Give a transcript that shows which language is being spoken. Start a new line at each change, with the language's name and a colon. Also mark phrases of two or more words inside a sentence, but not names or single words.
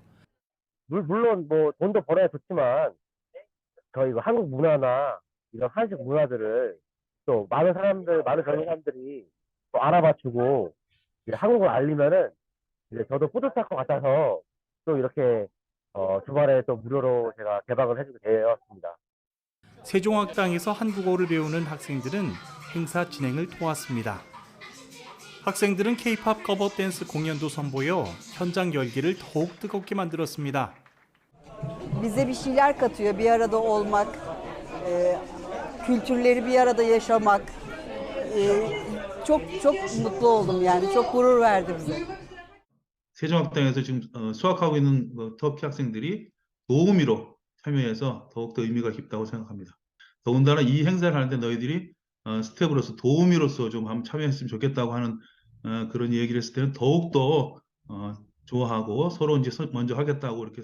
Korean: 물론 뭐 돈도 벌어야 좋지만 저희 한국 문화나 이런 한식 문화들을 또 많은 젊은 사람들이 또 알아봐주고 한국을 알리면은 이제 저도 뿌듯할 것 같아서 또 이렇게 주말에 또 무료로 제가 개방을 해주게 되었습니다. 세종학당에서 한국어를 배우는 학생들은 행사 진행을 도왔습니다. 학생들은 K-pop 커버 댄스 공연도 선보여 현장 열기를 더욱 뜨겁게 만들었습니다.
Turkish: Bize bir şeyler katıyor, bir arada olmak, kültürleri bir arada yaşamak. Çok mutlu oldum yani, çok gurur verdi bize.
Korean: 세종학당에서 지금 수학하고 있는 터키 학생들이 도우미로 참여해서 더욱더 의미가 깊다고 생각합니다. 더군다나 이 행사를 하는데 너희들이 스텝으로서 도우미로서 좀 한번 참여했으면 좋겠다고 하는 그런 얘기를 했을 때는 더욱더 좋아하고 서로 이제 먼저 하겠다고 이렇게